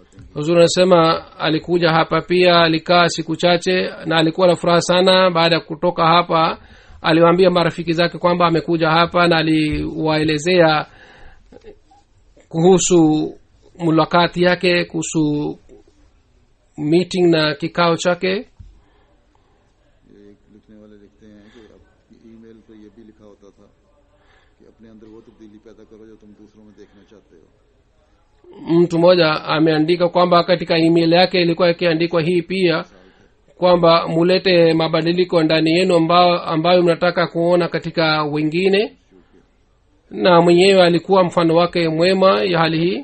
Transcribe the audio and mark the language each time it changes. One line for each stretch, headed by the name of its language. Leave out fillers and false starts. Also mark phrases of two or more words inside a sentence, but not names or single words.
Swahili: huzuri anasema alikuja hapa pia, alikaa siku chache na alikuwa na furaha sana. Baada ya kutoka hapa aliwaambia marafiki zake kwamba amekuja hapa, na aliwaelezea kuhusu mulakati yake, kuhusu meeting na kikao chake.
Urdu: ایک لکھنے والے لکھتے ہیں کہ آپ کی ای میل پر یہ بھی لکھا ہوتا تھا کہ اپنے اندر وہ تبدیلی پیدا کرو جو تم دوسروں میں دیکھنا چاہتے ہو.
Swahili: Mtu mmoja ameandika kwamba katika email yake ilikuwa ikiandikwa hii pia kwamba mulete mabadiliko ndani yenu ambayo mnataka kuona katika wengine, na mwenyewe alikuwa mfano wake mwema ya hali hii.